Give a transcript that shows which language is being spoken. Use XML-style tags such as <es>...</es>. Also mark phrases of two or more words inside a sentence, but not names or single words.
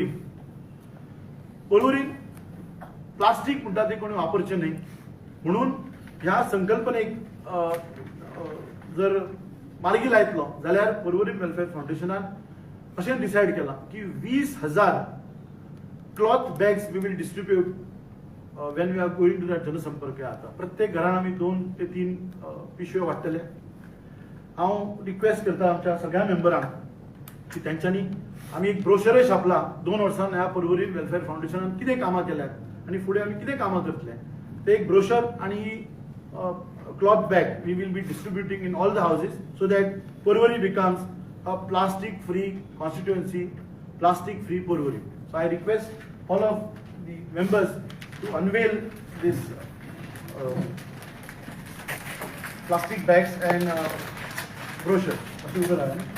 <kok>पर्वरी प्लास्टिक म्हणटा ते कोणी वापरचे नाही म्हणून ह्या संकल्पनेक जर मार्गी लायतलो जाल्यार पर्वरी वेलफेअर फाउंडेशनान अशें डिसायड केला की 20,000</kok> <en>cloth bags we will distribute when we are going to that</en> <kok>जनसंपर्क यात्रा. प्रत्येक घरान आमी 2 ते 3 पिशव्यो वाटतले. हांव रिक्वेस्ट करता आमच्या सगळ्या मेंबरांक की तेंच्यांनी आमी एक ब्रोशरय छापला 2 वर्सां ह्या पर्वरी वेलफेअर फाउंडेशनान कितें कामां केल्यात आणि फुडें आमी कितें कामां करतले ते एक ब्रोशर आणि</kok> <en>cloth bag we will be distributing in all the houses so that Porvorim becomes a plastic free constituency, plastic free Porvorim. So I request all of the members to unveil this plastic bags and brochure.</en> <kok>अशी उभं राहा.</kok>